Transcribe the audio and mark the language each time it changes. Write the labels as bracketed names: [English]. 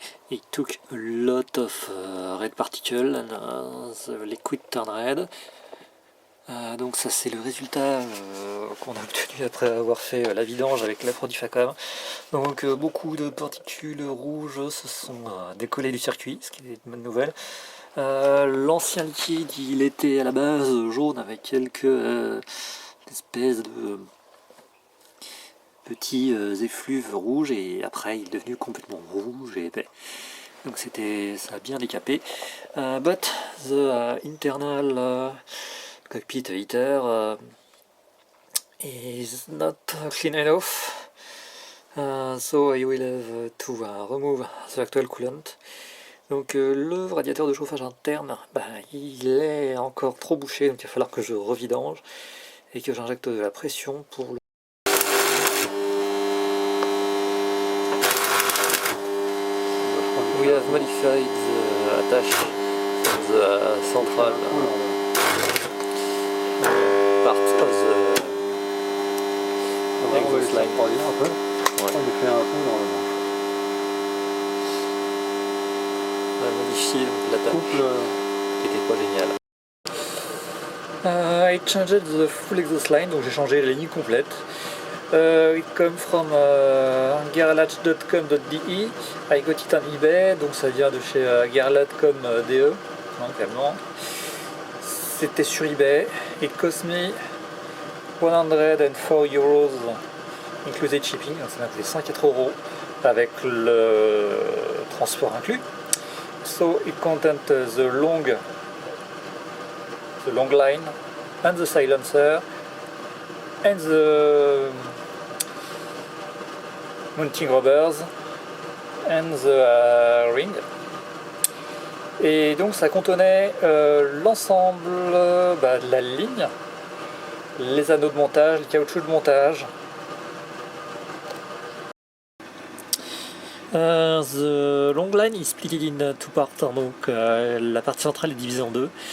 [English] it took a lot of red particle and the liquid turned red. [French] Donc ça c'est le résultat qu'on a obtenu après avoir fait la vidange avec la produit Facom. Donc beaucoup de particules rouges se sont décollées du circuit, ce qui est une bonne nouvelle. L'ancien liquide il était à la base jaune avec quelques espèces de petits effluves rouges et après il est devenu complètement rouge et épais. Donc ça a bien décapé. [English] But the internal cockpit heater is not clean enough. So I will have to remove the actual coolant. [French] Donc le radiateur de chauffage interne, il est encore trop bouché, donc il va falloir que je revidange et que j'injecte de la pression pour le... [English] We have modified the attach of the central part of the exhaust line. [French] On va fait un peu dans le... On a modifié l'attache qui était pas géniale. [English] I changed the full exhaust line, [French] donc j'ai changé la ligne complète. [English] It comes from garage.com.de. I got it on eBay, [French] donc ça vient de chez garlat.com.de. Clairement. C'était sur eBay. [English] It cost me 104 euros included shipping, [French] donc ça m'a coûté 104 euros avec le transport inclus. [English] So it contains the long line and the silencer and the mounting rubbers and the ring. [French] Et donc ça contenait l'ensemble de la ligne, les anneaux de montage, le caoutchouc de montage. [English] The long line is split in two parts, [French] donc la partie centrale est divisée en deux.